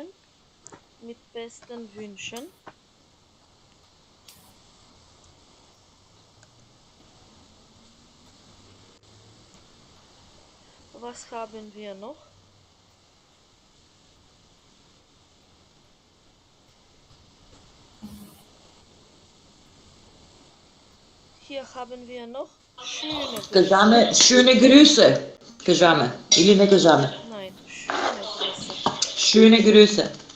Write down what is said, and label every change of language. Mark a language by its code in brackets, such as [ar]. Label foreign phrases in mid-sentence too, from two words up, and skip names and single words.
[de] Mit besten Wünschen. Was haben wir noch? Hier haben wir noch schöne Grüße. [mk] Кажаме [de] schöne Grüße. [mk] Кажаме или не кажаме? [de] Nein, schöne Grüße. Schöne Grüße.